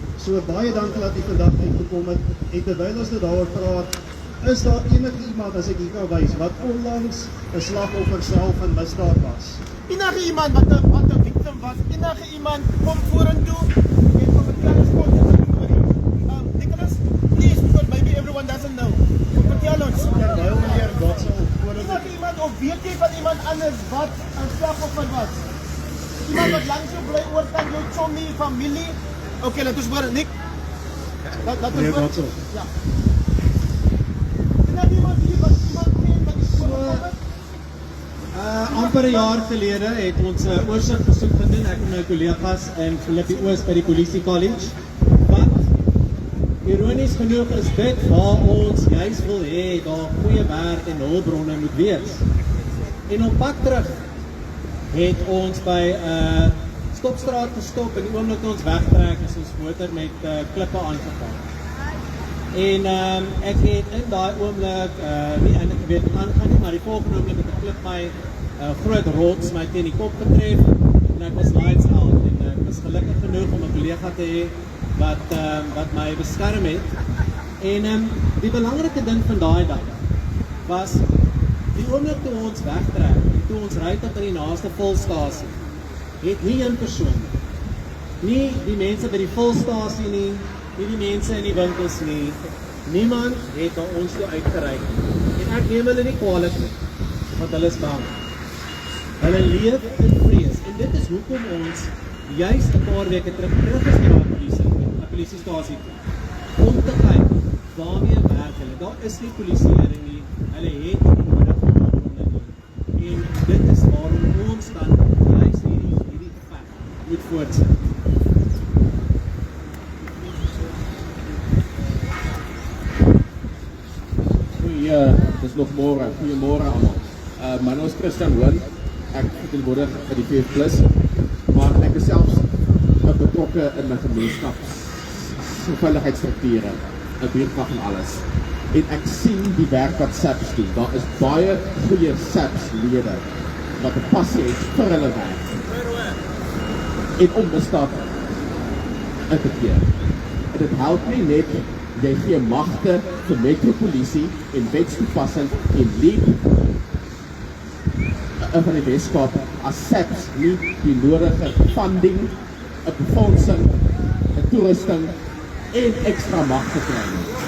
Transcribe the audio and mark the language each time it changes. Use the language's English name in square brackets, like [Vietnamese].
[Afrikaans] So baie dankie dat jy vandag uitgekom het, en terwyl ons dit daaroor praat, is daar enige iemand, as ek hier kan wys, wat onlangs 'n slagoffer self van misdaad was? Enige iemand wat 'n victim was, enige iemand kom vorentoe en kom vertel ons kort die storie. [English] Nicholas, please, because maybe everyone doesn't know. [Afrikaans] Vertel ons. Terwyl meneer Godsel Enige iemand, of weet jy van iemand anders wat 'n slagoffer was? Iemand wat langs jou bly oor kan jou chommy, familie. Okay, laat ons hoor, Nick. Laat ons hoor. Ja. Enige iemand hier wat iemand ken wat is so. Amper 'n jaar gelede het ons 'n oorsigbesoek gedoen, ek en my kollegas in Philippi Oos by die Polisie College. Wat ironies genoeg is dit waar ons juis wil hê daar goeie werk en hulpbronne moet wees. En op pad terug het ons by stopstraat gestop en die oomblik toe ons wegtrek is ons motor met klippe aangeval. En ek het in daai oomblik nie eintlik geweet wat aangaan nie, maar die volgende oomblik het 'n klip my groot rots my teen die kop getref en ek was lights out en ek was gelukkig genoeg om 'n kollega te hê wat my beskerm het. En die belangrike ding van daai dag was die oomblik toe ons wegtrek, toe ons ry tot by die naaste volstasie, het nie een persoon, nie die mense by die volstasie nie die mense in die winkels nie, niemand het na ons toe uitgereik. En ek neem hulle nie kwalijk nie, want hulle is bang. Hulle leef in vrees. En dit is hoekom ons juist 'n paar weke terug is na 'n polisiestasie toe, om te kyk waarmee werk hulle. Daar is nie polisieering nie, hulle het nie nodig hulpbronne nie. En dit is waarom ons dan juist hierdie geveg moet voortsit. Dis nog môre. Goeiemôre almal. My naam is Christian Hoorn. Ek verteenwoordig vir die VF+, maar ek is selfs betrokke in 'n gemeenskapsveiligheidsstrukture, 'n buurtwag en alles. En ek sien die werk wat SAPS doen. Daar is baie goeie SAPS-lede wat 'n passie het vir hulle werk. En om misdaad uit te keer. En dit help nie net jy gee magte vir metropolisie en wetstoepassing en lead van die Weskaap as SAPS nie die nodige funding, 'n befondsing, 'n toerusting en ekstra magte kry nie.